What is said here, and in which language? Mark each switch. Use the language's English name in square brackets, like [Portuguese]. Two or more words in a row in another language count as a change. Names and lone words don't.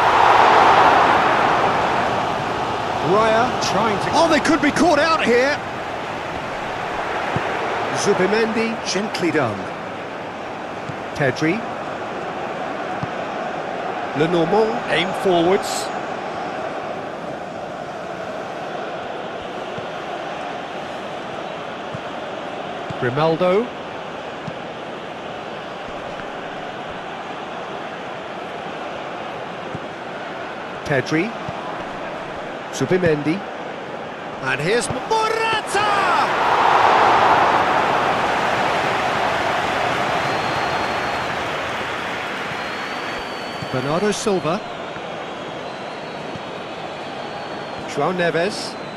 [English] Raya trying to... Oh, they could be caught out here. Zubimendi, gently done. Pedri. Lenormand, aim forwards. Grimaldo. Pedri. Zubimendi. And here's Morata! Bernardo Silva. João Neves.